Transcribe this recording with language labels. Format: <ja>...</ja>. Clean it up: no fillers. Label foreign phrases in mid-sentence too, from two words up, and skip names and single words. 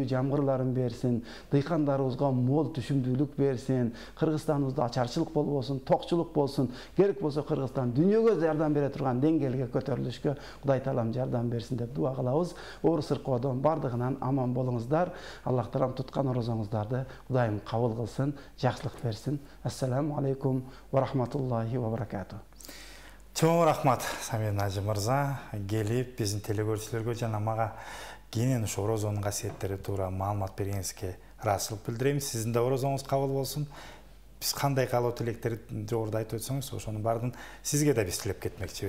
<ky>Берекелүү жамгырларын берсин. Дыйкандарыбыз кыргызстаныбызга мол түшүмдүүлүк берсин, Кыргызстаныбызда ачарчылык болбосун, токчулук болсун, керек болсо Кыргызстан дүйнөгө жардам бере турган деңгээлге көтөрүлүшкө Кудай таалам жардам берсин деп дуа кылабыз. Оор сыркоодон бардыгынан аман болуңуздар. Аллах таалам туткан орозоңуздарды Кудайым кабыл кылсын, жакшылык берсин.</ky> <ar>السلام عليكم ورحمة الله وبركاته.</ar> <ky>Чоң рахмат Самир Нажы мырза, келип биздин телекөрүүчүлөргө жана мага кенен ушу орозонун касиеттери туура маалымат бергениңизге ыраазычылык билдирем. Сиздин да орозоңуз кабыл болсун. Биз кандай каалоо тилектерди жогоруда айтып өтсөңүз, ошонун баардыгын сизге да биз тилеп кетмекчибиз.</ky>